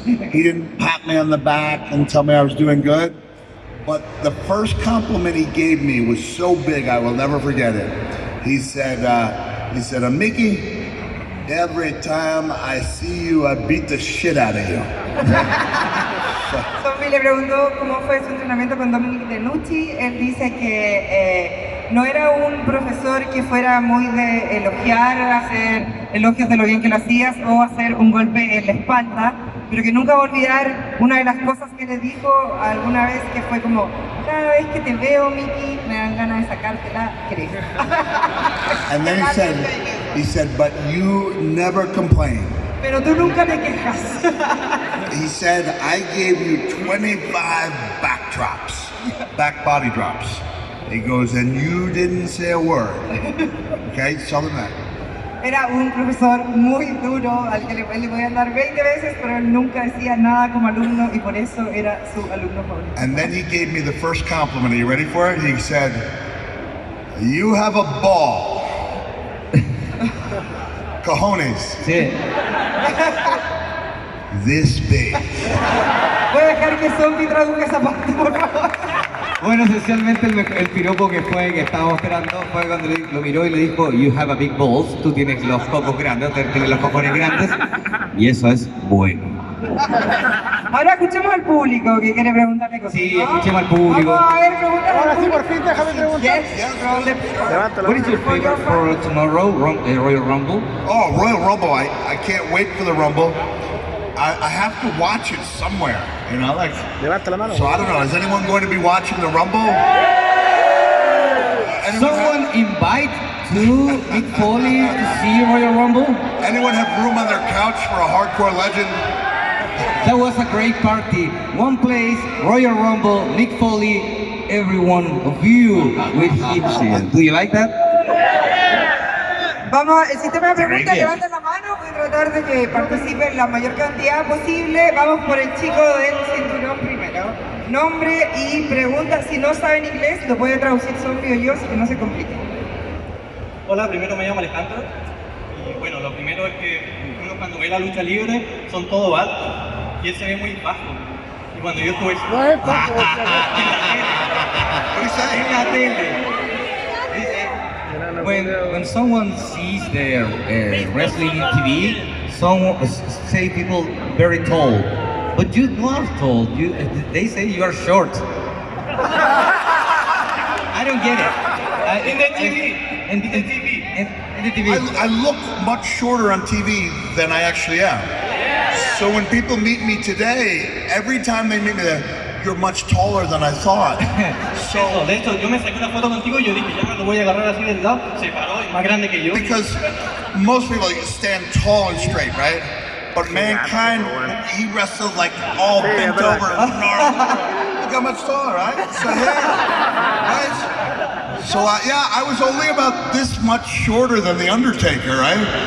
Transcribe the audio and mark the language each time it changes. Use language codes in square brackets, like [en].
[en] He didn't pat me on the back and tell me I was doing good. But the first compliment he gave me was so big, I will never forget it. He said, Mickey, every time I see you, I beat the shit out of you. [es] Zombie le preguntó cómo fue su entrenamiento con Dominic Denucci. Él dice que no era un profesor que fuera muy de elogiar, hacer elogios de lo bien que lo hacías o hacer un golpe en la espalda, pero que nunca va a olvidar una de las cosas que le dijo alguna vez, que fue como: cada vez que te veo, Mickey, me dan ganas de sacarte la cresta. [en] And then he said, but you never complain. [es] Pero tú nunca te quejas. [en] He said, I gave you 25 back body drops. He goes, and you didn't say a word. Okay, tell him that. [es] Era un profesor muy duro, al que le podían dar 20 veces, pero él nunca decía nada como alumno y por eso era su alumno favorito. [en] And then he gave me the first compliment. Are you ready for it? He said, you have a ball. [es] Cojones. Sí. [en] This big. [es] Voy a dejar que Zombie traduzca esa parte, por favor. Bueno, esencialmente el piropo que estábamos esperando fue cuando lo miró y le dijo: [en] you have a big balls, [es] tú tienes los cocos grandes, tienes los cojones grandes, y eso es bueno. Ahora escuchemos al público que quiere preguntarle cosas. Sí, escuchemos al público. Vamos a ver, pregúntale. Ahora sí, por fin, déjame preguntar. [en] Yes. What is your favorite for tomorrow, Royal Rumble? Oh, Royal Rumble. I can't wait for the Rumble. I have to watch it somewhere, you know, like. [es] Levanta la mano. [en] So I don't know, is anyone going to be watching the Rumble? Someone invite to Mick Foley to see Royal Rumble? Anyone have room on their couch for a hardcore legend? That was a great party. One place, Royal Rumble, Mick Foley, every one of you with him. Do you like that? [es] Vamos, el sistema de preguntas, levanten la mano, voy a tratar de que participen la mayor cantidad posible. Vamos por el chico del cinturón primero. Nombre y pregunta. Si no saben inglés, lo puede traducir Zombie o yo, así que no se complique. Hola, primero me llamo Alejandro. Y bueno, lo primero es que uno cuando ve la lucha libre son todos altos y él se ve muy bajo. Y cuando yo estuve No es bajo, en la tele, [en] When someone sees their wrestling in TV, some say people very tall, but you are tall. They say you are short. I don't get it. in the TV, In the TV. I look much shorter on TV than I actually am. So when people meet me today, every time they meet me, you're much taller than I thought. [es] Eso, de hecho, yo me saqué una foto contigo y yo dije, ya me lo voy a agarrar así del lado, se paró, y más grande que yo. [en] Because most people stand tall and straight, right? But Mankind, he wrestled like all bent over and gnarled. Look how much taller, right? So yeah, right? So yeah, I was only about this much shorter than The Undertaker, right?